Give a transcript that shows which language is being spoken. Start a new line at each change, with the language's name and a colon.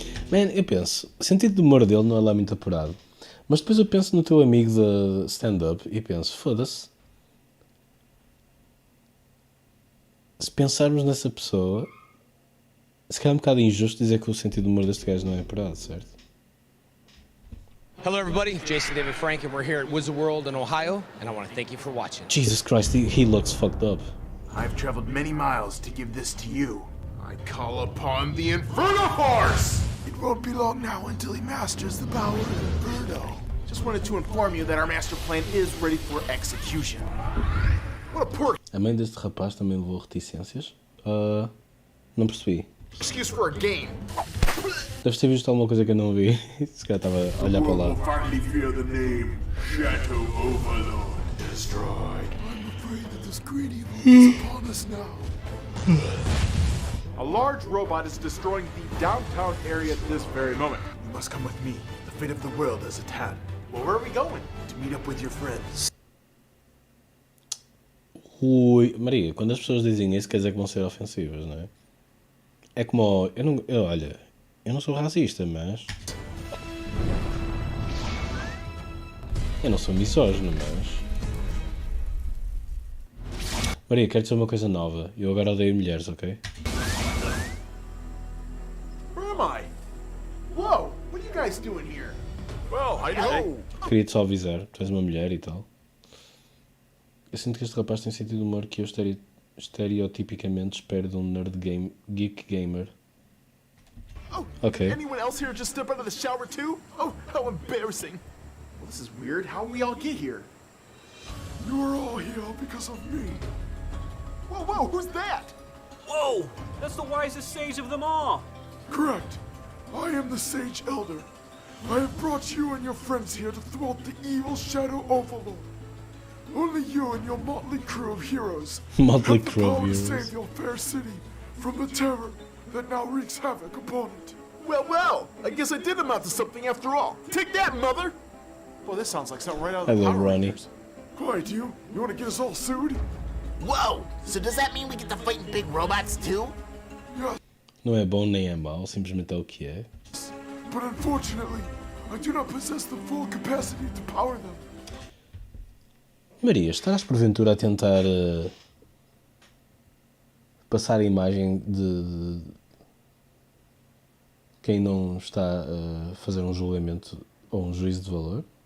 Portuguese: Man, eu penso, o sentido do humor dele não é lá muito apurado. Mas depois eu penso no teu amigo de stand-up e penso, foda-se. Se pensarmos nessa pessoa, se calhar é um bocado injusto dizer que o sentido do humor deste gajo não é apurado, certo?
English: Hello everybody, Jason David Frank and we're here at Wizard World in Ohio and I want to thank you for watching. Jesus Christ, he looks fucked up. I've traveled many miles to give this to you. I call upon the Inferno Force! It won't be long now until he masters the power of Inferno. Just wanted to inform you that our master plan is ready for execution. What a poor
Portuguese: A mãe deste rapaz também levou reticências? Não percebi.
English: excuse for a game.
Portuguese: Deves ter visto alguma coisa que eu não vi. Se calhar estava a olhar para
English: Will
Portuguese: lá.
English: finally fear the name Shadow Overlord. Destroy. I'm afraid that this great evil is upon us now. A large robot is destroying the downtown area at this very moment. You must come with me. The fate of the world is at hand. Well, where are we going? To meet up with your friends.
Portuguese: Ui, Maria, quando as pessoas dizem isso quer dizer que vão ser ofensivas, não é? É como, olha, eu não sou racista, mas... Eu não sou misógino, mas... Maria, quero dizer uma coisa nova. Eu agora odeio mulheres, ok?
English: Where am I? Whoa! What are you guys doing here? Well, how you doing?
Portuguese: Queria-te só avisar, tu és uma mulher e tal. Eu sinto que este rapaz tem sentido de humor que eu estereotipicamente espero de um geek gamer.
English: Oh, Okay. anyone else here just step out of the shower too? Oh, how embarrassing. Well, this is weird. How we all get here? You are all here because of me. Whoa, whoa, who's that? Whoa! That's the wisest sage of them all! Correct. I am the Sage Elder. I have brought you and your friends here to thwart the evil Shadow Overlord. Only you and your motley crew of heroes Motley have the crew of power to heroes. save your fair city from the terror that now wreaks havoc upon it. Well, well, I guess I did amount to something after all. Take that, mother! Well, this sounds like something right out of the Hello, Power Ronnie. Rangers. Why, do you want to get us all sued? Whoa! So does that mean we get to fight big robots too? Yes,
Portuguese: Não é bom nem é mau, simplesmente é o que é.
English: but unfortunately, I do not possess the full capacity to power them.
Portuguese: Maria, estás porventura a tentar passar a imagem de quem não está a fazer um julgamento ou um juízo de valor?